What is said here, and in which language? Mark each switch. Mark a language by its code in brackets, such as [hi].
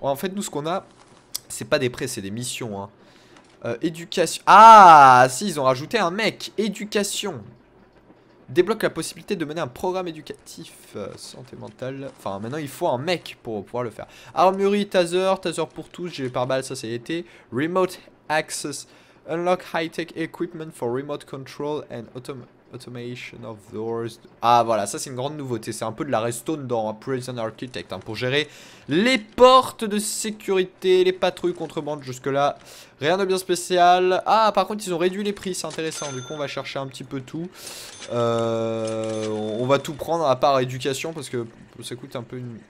[fr] En fait nous ce qu'on a c'est pas des prêts c'est des missions hein. Éducation. Ah si ils ont rajouté un mec. Éducation. Débloque la possibilité de mener un programme éducatif santé mentale. Enfin maintenant il faut un mec pour pouvoir le faire. Armurerie, taser pour tous, gilet pare-balles ça c'est été. [en] Remote access. Unlock high-tech equipment for remote control and automation of doors. [fr] Ah voilà ça c'est une grande nouveauté. C'est un peu de la redstone dans Prison Architect hein, pour gérer les portes de sécurité, les patrouilles contrebande jusque là. Rien de bien spécial. Ah par contre ils ont réduit les prix c'est intéressant. Du coup on va chercher un petit peu tout. On va tout prendre à part éducation parce que ça coûte un peu une...